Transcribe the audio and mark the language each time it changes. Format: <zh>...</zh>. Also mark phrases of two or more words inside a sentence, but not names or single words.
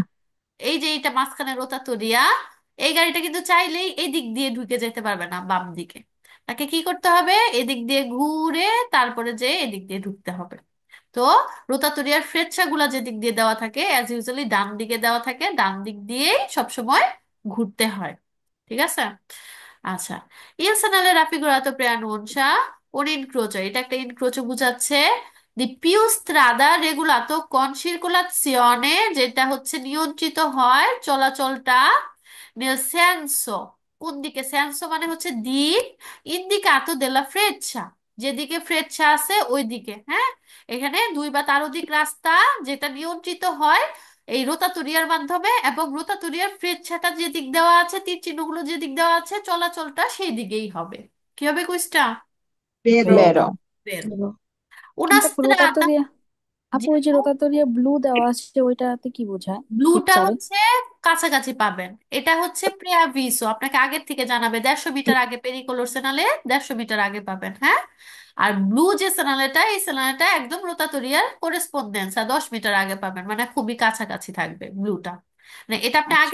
<bn>এই যে এইটা মাঝখানে রোতাতুরিয়া, এই গাড়িটা কিন্তু চাইলেই এই দিক দিয়ে ঢুকে যেতে পারবে না বাম দিকে, তাকে কি করতে হবে, এদিক দিয়ে ঘুরে তারপরে যে এদিক দিয়ে ঢুকতে হবে। তো রোতাতুরিয়ার ফ্রেচ্ছাগুলা যে দিক দিয়ে দেওয়া থাকে</bn> <en>as usually</en> <bn>ডান দিকে দেওয়া থাকে, ডান দিক দিয়েই সবসময় ঘুরতে হয়। ঠিক আছে, আচ্ছা,</bn> <it>il segnale raffigurato preannuncia un incrocio,</it> <bn>এটা একটা ইনক্রোচো বুঝাচ্ছে।</bn> <it>di più strade regolato con circolazione,</it> <bn>যেটা হচ্ছে নিয়ন্ত্রিত হয় চলাচলটা,</bn> <it>nel senso,</it> <bn>কোন দিকে, সেন্সো মানে হচ্ছে দিক,</bn> <it>indicato della freccia,</it> <bn>যেদিকে ফ্রেচ্ছা আছে ওই দিকে, হ্যাঁ। এখানে দুই বা তার অধিক রাস্তা যেটা নিয়ন্ত্রিত হয় এই রোতাতুরিয়ার মাধ্যমে, এবং রোতাতুরিয়ার ফ্রেচ্ছাটা যে দিক দেওয়া আছে, তীর চিহ্নগুলো যে দিক দেওয়া আছে, চলাচলটা সেই দিকেই হবে। কি হবে কুইজটা?</bn> <it>Vero. Vero. বের। Vero. una</it> <bn>কিন্তু আপু</bn> <it>strada,</it> <bn>রোতাতরিয়া, জি আপু ওই যে রোতাতরিয়া ব্লু দেওয়া আছে ওইটাতে কি বোঝায় ব্লুটা পিকচারে? হচ্ছে কাছাকাছি পাবেন, এটা হচ্ছে প্রেয়াভিসো, আপনাকে আগের থেকে জানাবে 150 মিটার আগে,</bn> <it>pericolo segnale</it> <bn>150 মিটার আগে পাবেন, হ্যাঁ। আর ব্লু যে সেনালেটা, এই সেনালেটা একদম রোতাতরিয়ার করেসপন্ডেন্স, আর 10 মিটার আগে পাবেন, মানে খুবই কাছাকাছি থাকবে ব্লুটা, মানে এটা আপনি আগে</bn>